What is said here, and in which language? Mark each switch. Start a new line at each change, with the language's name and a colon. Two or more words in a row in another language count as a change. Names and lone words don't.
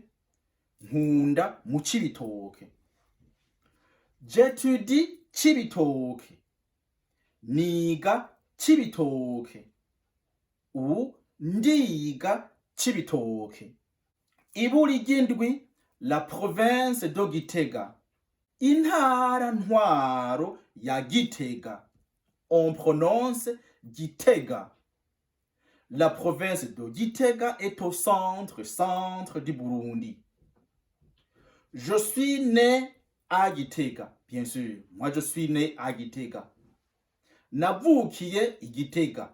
Rundi: Nkunda mu Cibitoke.
French: J'étudie Cibitoke.
Rundi: Niga Cibitoke. Ubu ndiga Cibitoke. Iburi ry'indwi,
French: la province de Gitega.
Rundi: Intara ntwaro ya Gitega.
French: On prononce Gitega. La province de Gitega est au centre du Burundi. Je suis né à Gitega, bien sûr. Moi, je suis né à Gitega.
Rundi: Navukiye Gitega.